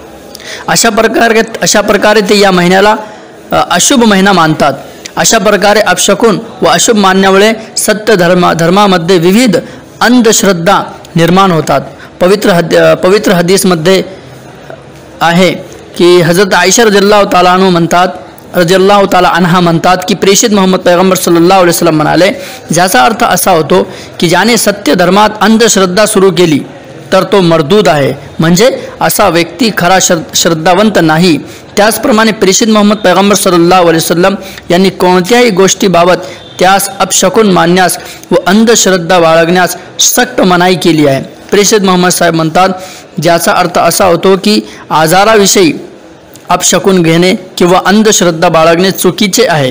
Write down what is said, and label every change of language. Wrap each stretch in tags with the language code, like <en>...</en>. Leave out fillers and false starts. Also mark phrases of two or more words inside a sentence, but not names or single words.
<mr>अशा प्रकारे ते या महिन्याला अशुभ महिना मानतात. अशा प्रकारे अपशकुन व अशुभ मानण्यामुळे सत्य धर्मामध्ये विविध अंधश्रद्धा निर्माण होतात. पवित्र हदीसमध्ये आहे की हजरत आयशा</mr> <ar>رضي الله تعالى عنها</ar> <mr>म्हणतात की प्रेषित मोहम्मद पैगंबर</mr> <ar>صلى الله عليه وسلم</ar> <mr>म्हणाले, ज्याचा अर्थ असा होतो की ज्याने सत्य धर्मात अंधश्रद्धा सुरू केली तर तो मर्दूद आहे, म्हणजे असा व्यक्ती खरा श्रद्धावंत नाही. त्याचप्रमाणे प्रेषित मोहम्मद पैगंबर</mr> <ar>صلى الله عليه وسلم</ar> <mr>यांनी कोणत्याही गोष्टीबाबत त्यास अपशकुन मानण्यास व अंधश्रद्धा बाळगण्यास सक्त मनाई केली आहे. प्रेषित मोहम्मद साहेब म्हणतात, ज्याचा अर्थ असा होतो की आजाराविषयी अपशकुन घेणे किंवा अंधश्रद्धा बाळगणे चुकीचे आहे.</mr>